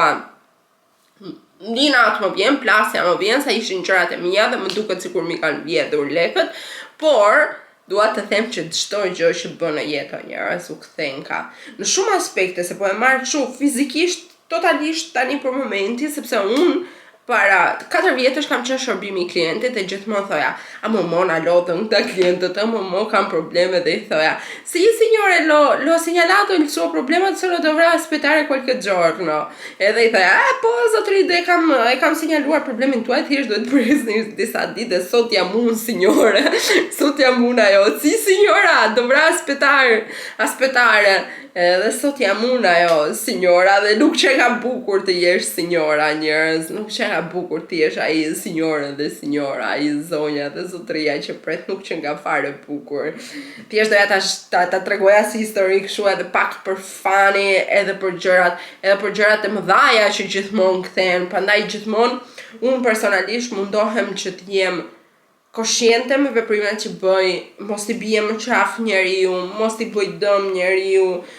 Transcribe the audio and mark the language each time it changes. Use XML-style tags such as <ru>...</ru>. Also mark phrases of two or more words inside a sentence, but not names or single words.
<sq>Dinat më vjen, plasja më vjen, sa ishin gjërat e mia dhe më duket sikur mi kanë vjedhur lekët, por dua të them që çdo gjë që bën në jetë njerëz u kthen ka. Në shumë aspekte, se po e marr kështu fizikisht, totalisht tani për momentin, sepse unë para 4 vjetësh kam qenë shërbimi I klientit e gjithmonë thoja, a mo na lodhën këta klientët, mo kam probleme dhe I thoja,</sq> <it>sì signore, l'ho segnalato il suo problema, solo dovrà aspettare qualche giorno.</it> <sq>Edhe I thoja, po zotëri, e kam sinjaluar problemin tuaj, thjesht duhet presni disa ditë, dhe sot jam unë signore, sot jam unë ajo,</sq> <it>sì signora, dovrà aspettare.</it> <sq>Edhe sot jam unë ajo, signora, dhe nuk që ka bukur të jesh signora njerëz, nuk që ka bukur të jesh ai signore dhe signora, ai zonja dhe zotëria që pret nuk që nga fare bukur. Thjesht doja ta tregoja si histori kështu edhe pak për fani, edhe për gjërat e mëdhaja që gjithmonë kthehen, prandaj gjithmonë unë personalisht mundohem që të jem konsciente me veprimet që bëj, mos I bie më qaf njeriu, mos I bëj dëm njeriu.</sq>